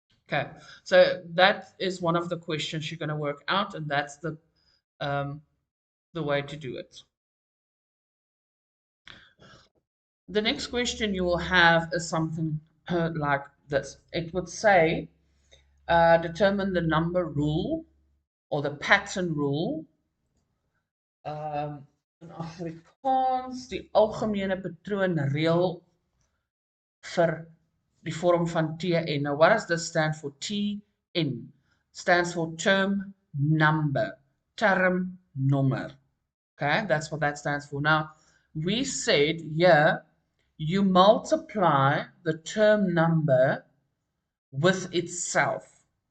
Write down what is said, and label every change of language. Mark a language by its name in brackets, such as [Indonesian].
[English] Okay, so that is one of the questions you're going to work out, and that's um, the way to do it. The next question you will have is something like this. It would say, determine the number rule or the pattern rule. In Afrikaans, [Afrikaans] die algemene patroonreël vir die vorm van TN. [English] Now, what does this stand for? TN stands for term number, term nommer. Okay, that's what that stands for. Now, we said here you multiply the term number with itself.